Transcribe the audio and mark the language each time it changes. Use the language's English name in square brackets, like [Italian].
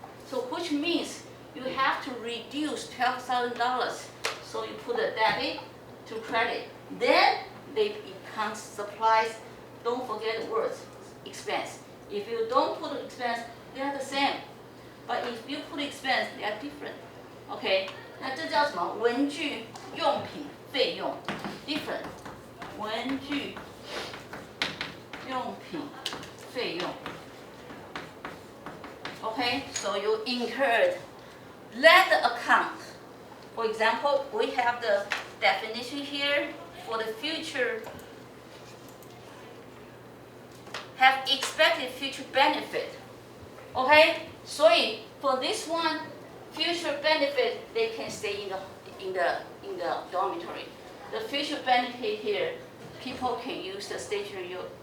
[English] So which means you have to reduce $12,000. So you put a debit to credit. Then they become supplies. Don't forget the words, expense. If you don't put expense, they are the same. But if you put expense, they are different. [Chinese] Okay? 那这叫什么？文具用品费用 different. 文具用品费用 Okay? [English] So you incurred. Let the account. For example, we have the definition here for the future. Have expected future benefit. Okay? [Chinese] 所以 [English] for this one, future benefit, they can stay in the dormitory. The future benefit here, people can use the stationery